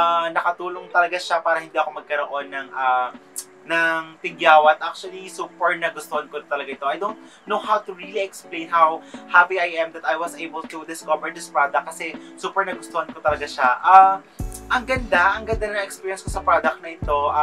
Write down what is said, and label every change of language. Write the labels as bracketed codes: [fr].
[tl] Nakatulong talaga siya para hindi ako magkaroon ng tigyawat. Actually, super nagustuhan ko talaga ito. [en] I don't know how to really explain how happy I am that I was able to discover this product [tl] kasi super nagustuhan ko talaga siya. Ang ganda na experience ko sa product na ito.